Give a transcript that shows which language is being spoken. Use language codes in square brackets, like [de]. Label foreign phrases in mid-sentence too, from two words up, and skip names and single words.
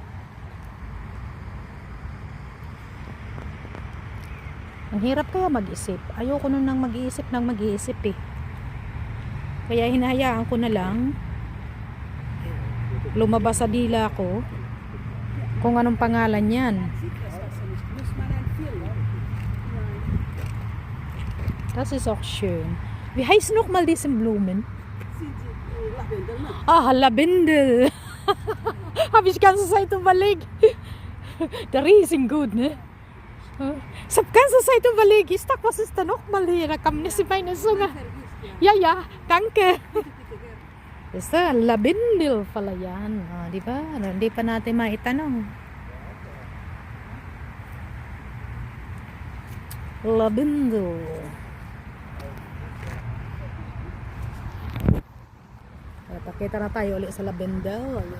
[tl] Ang hirap kaya mag-isip. Ayoko nun nang mag-iisip eh. Kaya hinahayaan ko na lang lumabas sa dila ko kung anong pangalan yan. [de] Das ist auch schön. Wie heißt nochmal diesen Blumen? Ah, Lavendel. Habe ich ganze Zeit überlegt. Der riechen gut, ne? Ich habe ganze Zeit überlegt, ich dachte, was ist da nochmal hier? Da kam nicht in meine Zunge. Ja, danke. Ist Lavendel [tl] pala yan. Oh, di ba? Hindi pa natin maitanong. Lavendel. Pakita na tayo ulit sa lavendel.